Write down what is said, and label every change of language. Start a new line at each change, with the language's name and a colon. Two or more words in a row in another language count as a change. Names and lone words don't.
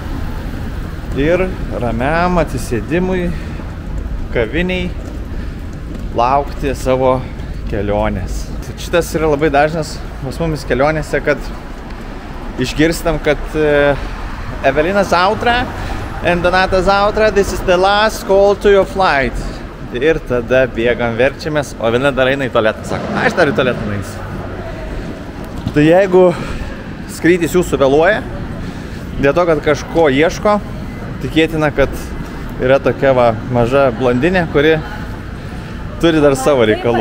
Lithuanian: Ir ramiam atsisėdimui, kaviniai, laukti savo kelionės. Šitas yra labai dažnas pas mumis kelionėse, kad išgirstam, kad Evelina zautra
English: and Donata zautra, this is the last call to your flight.
Lithuanian: Ir tada bėgam, verčiamės, o Evelina dar eina į tualetą, sako, aš dar į tualetą nueisiu. Tai jeigu skrydis jūsų vėluoja, dėl to, kad kažko ieško, tikėtina, kad yra tokia maža blondinė, kuri turi dar savo reikalų.